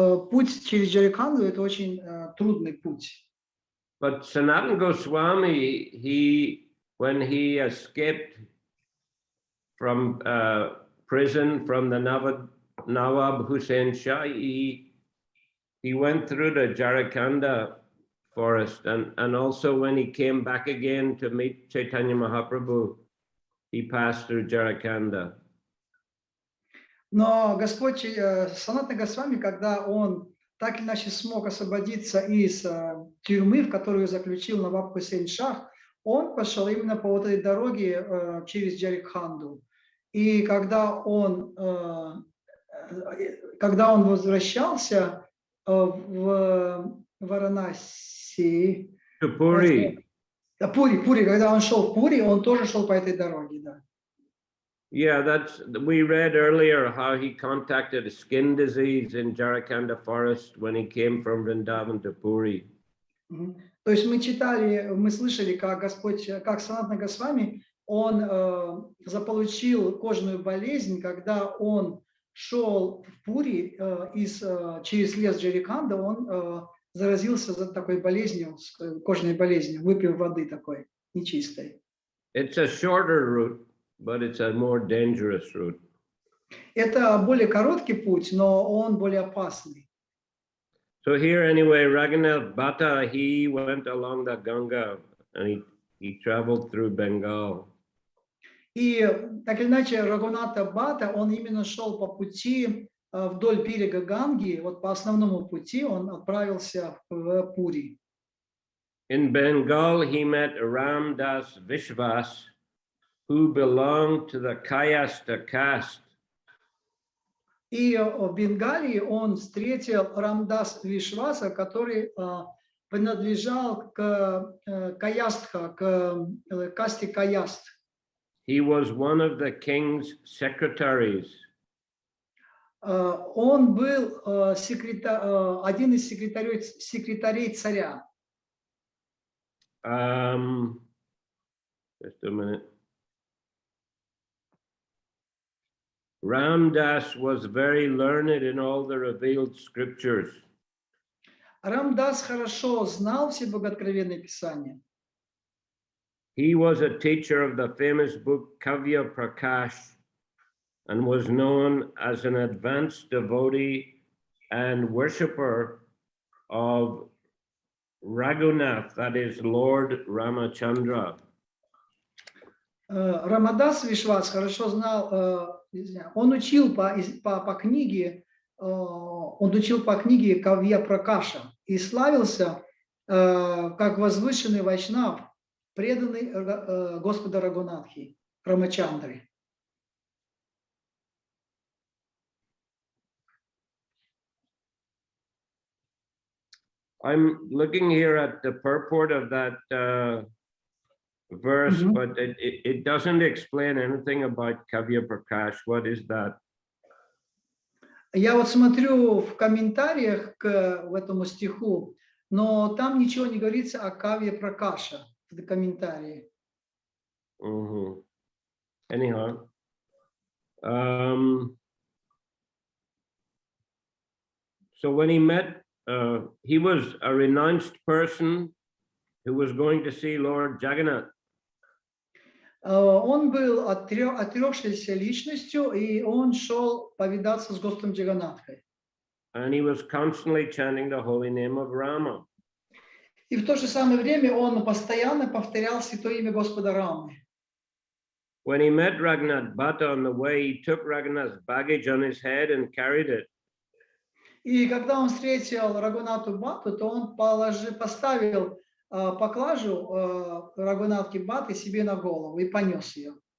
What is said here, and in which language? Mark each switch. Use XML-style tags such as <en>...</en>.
<ru>Путь через Джарикханду это очень трудный путь.</ru> <en>But Sanatana Goswami, when he escaped from prison from the Nawab Hussain Shah, he went through the Jharkhanda forest, and also when he came back again to meet Chaitanya Mahaprabhu, he passed through Jharkhanda.</en> <ru>Но Господь Санатана Госвами, когда он так или иначе смог освободиться из тюрьмы, в которую заключил Наваб Хусейн Шах, он пошел именно по вот этой дороге через Джарикханду. И когда он возвращался в Варанаси, Пури, когда он шел в Пури, он тоже шел по этой дороге, да.</ru> <en>Yeah, we read earlier how he contacted a skin disease in Jharkhanda forest when he came from Vrindavan to Puri.</en> <ru>То есть мы слышали, как Санатана Госвами, он заполучил кожную болезнь, когда он шел в Пури через лес Джарикханда, он заразился такой болезнью, кожной болезнью, выпив воды такой нечистой.</ru> <en>It's a shorter route, but it's a more dangerous route.</en> <ru>Это более короткий путь, но он более опасный.</ru> <en>So here anyway, Raghunath Bhatta, he went along the Ganga and he traveled through Bengal.</en> <ru>И так или иначе Рагунатха Бхатта, он именно шел по пути вдоль берега Ганги, вот по основному пути он отправился в Пури.</ru> <en>In Bengal, he met Ram Das Vishwas, who belonged to the Kayastha caste.</en> <ru>И в Бенгалии он встретил Рамдас Вишваса, который принадлежал к Каястха, к касте Каяст.</ru> <en>He was one of the king's secretaries.</en> <ru>Он был один из секретарей царя.</ru> <en>Just a minute. Ram Das was very learned in all the revealed scriptures.</en> <ru>Рамдас хорошо знал все богооткровенные писания.</ru> <en>He was a teacher of the famous book Kavya Prakash and was known as an advanced devotee and worshipper of Raghunath, that is Lord Ramachandra.</en> <ru>Рамадас Вишвас хорошо знал, он учил по книге, Кавья Пракаша и славился как возвышенный вайшнав, преданный Господа Рагунатхи, Рамачандры.</ru> <en>I'm looking here at the purport of that verse, but it doesn't explain anything about Kavya Prakash. What is that?</en> <ru>Я вот смотрю в комментариях к этому стиху, но там ничего не говорится о Кавье Пракаша в комментарии.</ru> <en>Anyhow, so when he met, he was a renounced person who was going to see Lord Jagannath.</en> <ru>Он был отрекшейся личностью, и он шел повидаться с Господом Джаганатхой.</ru> <en>And he was constantly chanting the holy name of Rama.</en> <ru>И в то же самое время он постоянно повторял святое имя Господа Рамы.</ru> <en>When he met Raghunath Bhatta on the way, he took Raghunath's baggage on his head and carried it.</en> <ru>И когда он встретил Рагунату Бхатту, то он поставил поклажу Рагунатки Бхатты себе на голову и понес ее.</ru>